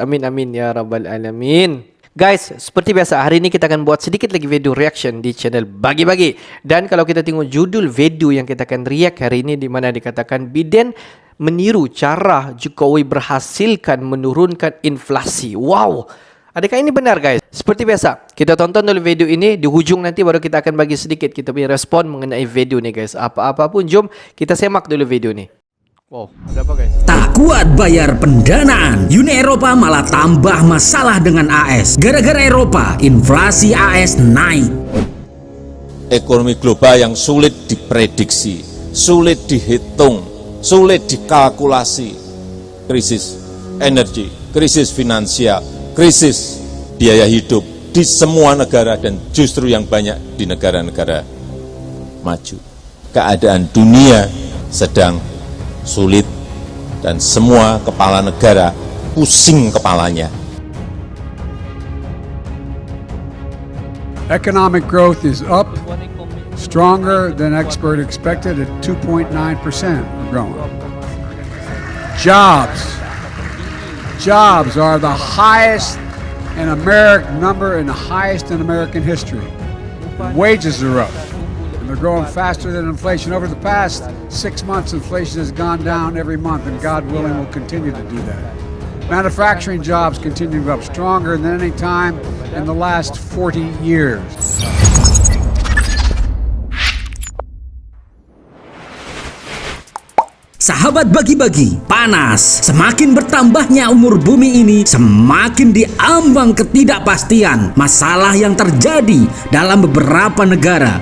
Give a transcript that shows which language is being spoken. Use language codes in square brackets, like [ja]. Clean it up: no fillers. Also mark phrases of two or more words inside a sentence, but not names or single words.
[ms] Amin amin ya rabbal alamin. Guys, seperti biasa hari ini kita akan buat sedikit lagi [en] video reaction [ms] di channel Bagi-Bagi. Dan kalau kita tengok judul video yang kita akan react hari ini, di mana dikatakan Biden meniru cara Jokowi berhasilkan menurunkan inflasi. Wow, adakah ini benar guys? Seperti biasa, kita tonton dulu video ini. Di hujung nanti baru kita akan bagi sedikit kita punya respon mengenai video ni guys. Apa-apa pun jom kita semak dulu video ni. Wow, ada apa guys? [id] Tak kuat bayar pendanaan, Uni Eropa malah tambah masalah dengan AS. Gara-gara Eropa, inflasi AS naik. Ekonomi global yang sulit diprediksi, sulit dihitung, sulit dikalkulasi. Krisis energi, krisis finansial, krisis biaya hidup di semua negara dan justru yang banyak di negara-negara maju. Keadaan dunia sedang sulit dan semua kepala negara pusing kepalanya. [en] Economic growth is up, stronger than expert expected at 2.9%. We're growing. Jobs are the highest in American number and the highest in American history. Wages are up. They're growing faster than inflation. Over the past 6 months, inflation has gone down every month, and God willing, will continue to do that. Manufacturing jobs continue to go up stronger than any time in the last 40 years. [id] Sahabat Bagi-Bagi, panas. Semakin bertambahnya umur bumi ini, semakin diambang ketidakpastian masalah yang terjadi dalam beberapa negara.